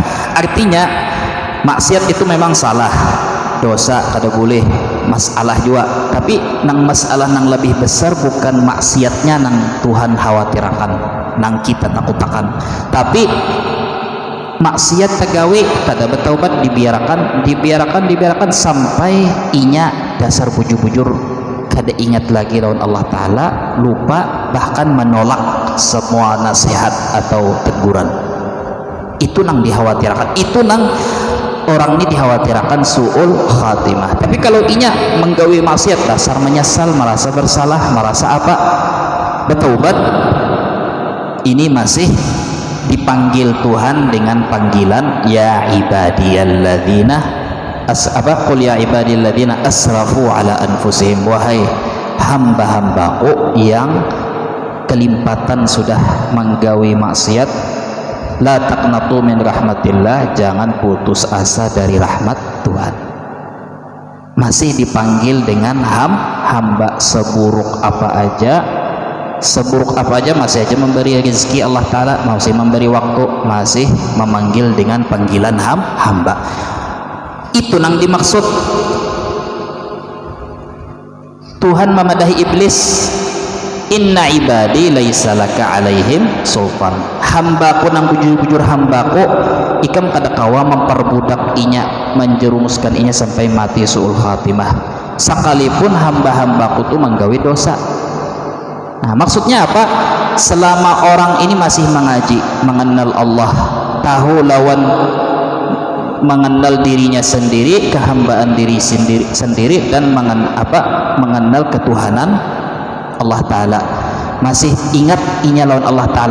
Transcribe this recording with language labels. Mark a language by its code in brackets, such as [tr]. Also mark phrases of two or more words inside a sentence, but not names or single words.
[bjn] Artinya maksiat itu memang salah, dosa kada boleh, masalah juga, tapi nang masalah nang lebih besar bukan maksiatnya nang Tuhan khawatirkan, nang kita takutakan, tapi maksiat tegawi kada bertaubat dibiarkan sampai inya dasar bujur-bujur kada ingat lagi lawan Allah Ta'ala, lupa, bahkan menolak semua nasihat atau teguran. Itu nang dikhawatirkan, itu nang orang ini dikhawatirkan su'ul khatimah. Tapi kalau inya menggawi maksiat dasar menyesal, [id] merasa bersalah, merasa apa, bertaubat, ini masih dipanggil Tuhan dengan panggilan [ar] يا عبادي الذين قل يا عبادي الذين أسرفوا على أنفسهم, [bjn] wahai hamba-hambaku yang kelimpatan sudah menggawi maksiat, [ar] لا تقنطوا من رحمة الله, [id] jangan putus asa dari rahmat Tuhan. Masih dipanggil dengan hamba, seburuk apa aja masih aja memberi rezeki Allah Ta'ala, masih memberi waktu, masih memanggil dengan panggilan hamba. [bjn] Itu nang dimaksud Tuhan memadahi iblis, [ar] إن عبادي ليس لك عليهم سلطان, [bjn] hambaku nang bujur-bujur hambaku ikam kada kawa memperbudak inya, menjerumuskan inya sampai mati su'ul khatimah, sekalipun hamba-hambaku tu menggawi dosa. [id] Nah, maksudnya apa? Selama orang ini masih mengaji, mengenal Allah, tahu lawan, mengenal dirinya sendiri, kehambaan diri sendiri, dan mengenal ketuhanan Allah Ta'ala, masih ingat inya lawan Allah Ta'ala.